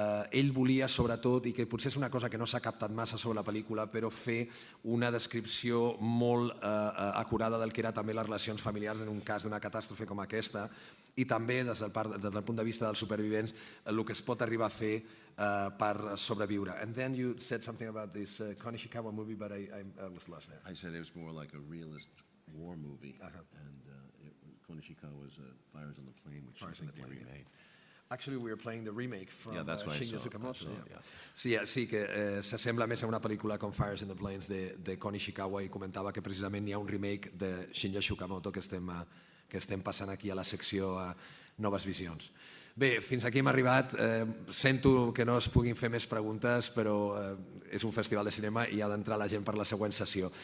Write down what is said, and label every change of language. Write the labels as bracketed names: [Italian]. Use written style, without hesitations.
[Catalan] Ell volia, sobretot, i que potser és una cosa que no s'ha captat massa sobre la pel·lícula, però fer una descripció molt acurada del que eren també les relacions familiars en un cas d'una catàstrofe com aquesta, i també des del punt de vista dels supervivents el que es pot arribar a fer per sobreviure. [English] And then you said something about this Kon Ishikawa movie, but I was lost there. I said it was more like a realist war movie, and Kon Ishikawa's Fires on the Plain, which I think they remade. Actually, we were playing the remake from Shinya Tsukamoto. Yeah. [Catalan] Que s'assembla més a una pel·lícula com Fires in the Plains de Kon Ishikawa, i comentava que precisament hi ha un remake de Shinya Tsukamoto que estem passant aquí a la secció Noves Visions. Bé, fins aquí hem arribat. Sento que no es puguin fer més preguntes, però és un festival de cinema i ha d'entrar la gent per la següent sessió.